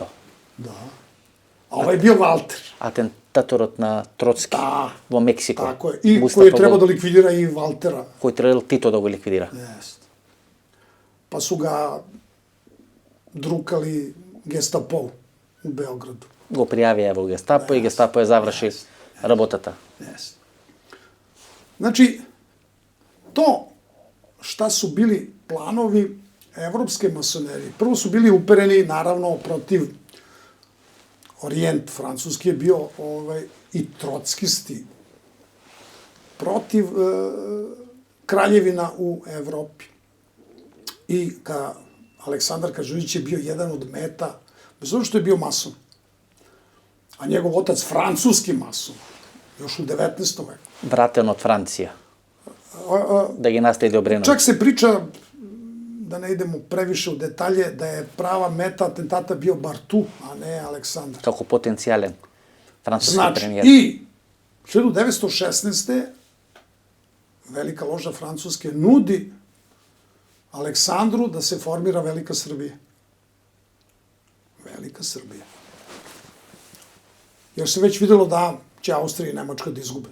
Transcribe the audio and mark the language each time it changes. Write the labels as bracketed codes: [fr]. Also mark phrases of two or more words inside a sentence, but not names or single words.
[sr] Da. A ovaj je bio Walter. [mk] Атентаторот на Троцки во Мексико. [sr] Tako je. I koji je trebao da likvidira i Waltera. Koji je trebao Tito da ga likvidira. Jeste. Pa su ga drukali Gestapo u Beogradu. [mk] Го пријави во Гестапо и Гестапо ја заврши работата. [sr] Jeste. Znači, to šta su bili planovi evropske masonerije. Prvo su bili upereni, naravno, protiv Orijent, francuski je bio i trotskisti, protiv kraljevina u Evropi. I Aleksandar Karađorđević je bio jedan od meta, bez obzira što je bio mason, a njegov otac francuski mason, još u 19. veku. [mk] Vratен од Франција. Да ги наследи Обреновиć. [sr] Čak se priča, da ne idemo previše u detalje, da je prava meta atentata bio Bartu, a ne Aleksandar. [mk] Како потенцијален француски [sr] Znači, [mk] премиер. [sr] i 1916. Velika loža Francuske nudi Aleksandru da se formira Velika Srbija. Velika Srbija. Jer se već videlo da će Austrija i Nemačka da izgube.